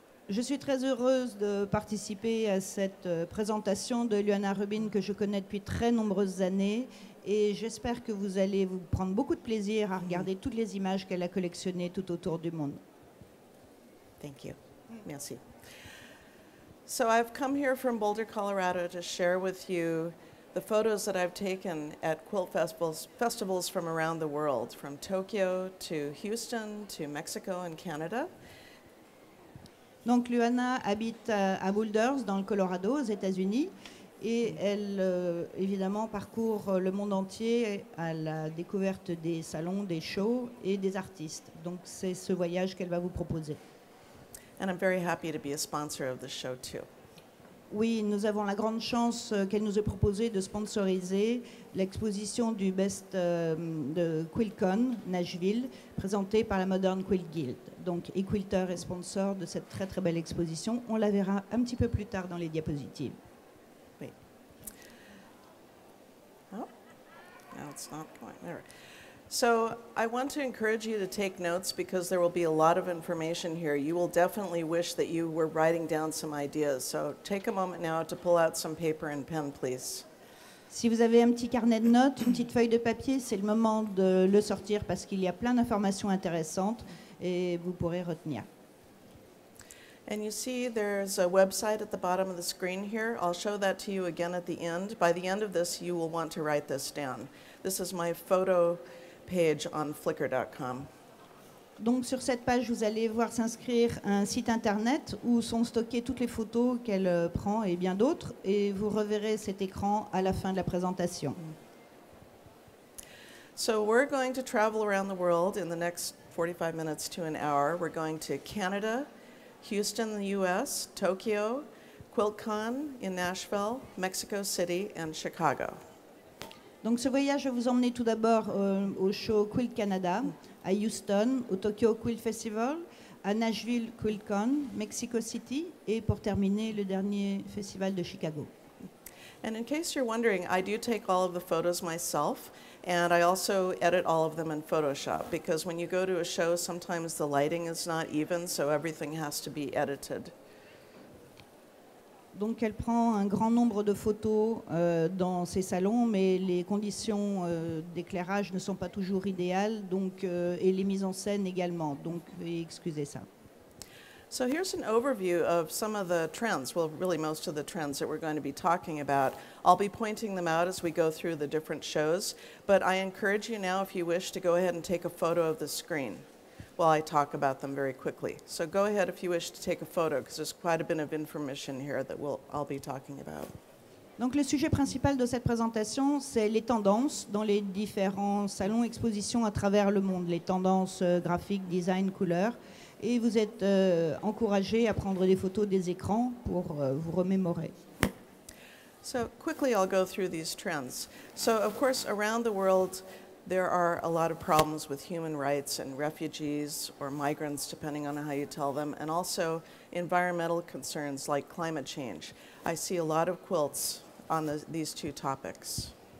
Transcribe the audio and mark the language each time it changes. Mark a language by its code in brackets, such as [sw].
[fr] Je suis très heureuse de participer à cette présentation de Luana Rubin que je connais depuis très nombreuses années et j'espère que vous allez vous prendre beaucoup de plaisir à regarder toutes les images qu'elle a collectionnées tout autour du monde. [en] Thank you. [fr] Merci. [en] So I've come here from Boulder, Colorado to share with you the photos that I've taken at quilt festivals from around the world, from Tokyo to Houston to Mexico and Canada. [fr] Donc Luana habite à Boulder, dans le Colorado, aux États-Unis, et elle, évidemment, parcourt le monde entier à la découverte des salons, des shows et des artistes. Donc c'est ce voyage qu'elle va vous proposer. [en] And I'm very happy to be a sponsor of the show too. [fr] Oui, nous avons la grande chance qu'elle nous ait proposé de sponsoriser l'exposition du Best de QuiltCon Nashville, présentée par la Modern Quilt Guild. Donc eQUILTER est sponsor de cette très très belle exposition. On la verra un petit peu plus tard dans les diapositives. [en] Wait. Oh, now it's not going there. So I want to encourage you to take notes because there will be a lot of information here. You will definitely wish that you were writing down some ideas. So take a moment now to pull out some paper and pen, please. [fr] Si vous avez un petit carnet de notes, une petite feuille de papier, c'est le moment de le sortir parce qu'il y a plein d'informations intéressantes et vous pourrez retenir. [en] And you see there's a website at the bottom of the screen here. I'll show that to you again at the end. By the end of this, you will want to write this down. This is my photo page on flickr.com. [fr] Donc sur cette page, vous allez voir s'inscrire un site internet où sont stockées toutes les photos qu'elle prend et bien d'autres, et vous reverrez cet écran à la fin de la présentation. [en] So we're going to travel around the world in the next 45 minutes to an hour. We're going to Canada, Houston, the US, Tokyo, QuiltCon in Nashville, Mexico City, and Chicago. [fr] Donc ce voyage va vous emmener tout d'abord au show Quilt Canada, à Houston, au Tokyo Quilt Festival, à Nashville QuiltCon, Mexico City et pour terminer le dernier festival de Chicago. [en] And in case you're wondering, I do take all of the photos myself, and I also edit all of them in Photoshop because when you go to a show, sometimes the lighting is not even, so everything has to be edited. [fr] Donc elle prend un grand nombre de photos dans ses salons, mais les conditions d'éclairage ne sont pas toujours idéales, donc, et les mises en scène également, donc excusez ça. [en] So here's an overview of some of the trends, well really most of the trends that we're going to be talking about. I'll be pointing them out as we go through the different shows, but I encourage you now, if you wish, to go ahead and take a photo of the screen while I talk about them very quickly. So go ahead if you wish to take a photo, because there's quite a bit of information here that I'll be talking about. [fr] Donc le sujet principal de cette présentation, c'est les tendances dans les différents salons, expositions à travers le monde, les tendances graphiques, design, couleurs. Et vous êtes encouragés à prendre des photos des écrans pour vous remémorer. [en] So quickly I'll go through these trends. So of course around the world there are a lot of problems with human rights and refugees or migrants, depending on how you tell them, and also environmental concerns like climate change. I see a lot of quilts on these two topics.